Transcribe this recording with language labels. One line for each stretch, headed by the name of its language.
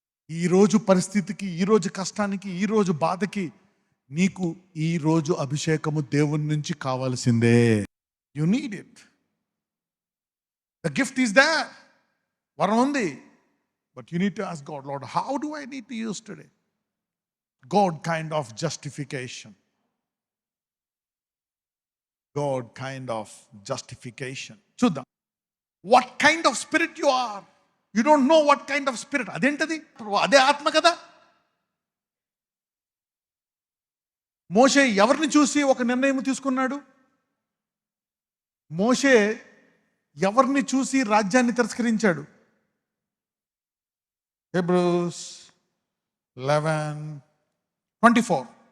Telugu: ఈరోజు పరిస్థితికి, ఈరోజు కష్టానికి, ఈరోజు బాధకి నీకు ఈరోజు అభిషేకము దేవుని నుంచి కావాల్సిందే.
English: You need it. The gift is there.
Telugu: వరం ఉంది.
English: But you need to ask God, Lord, how do I need to use today? God kind of justification. God kind of justification. చూద్దాం. What kind of spirit you are? You don't know what kind of spirit.
Telugu: అదేంటది? అదే ఆత్మ కదా. మోషే ఎవరిని చూసి ఒక నిర్ణయం తీసుకున్నాడు? మోషే ఎవరిని చూసి రాజ్యాన్ని తిరస్కరించాడు? హెబ్రూస్ 11:24.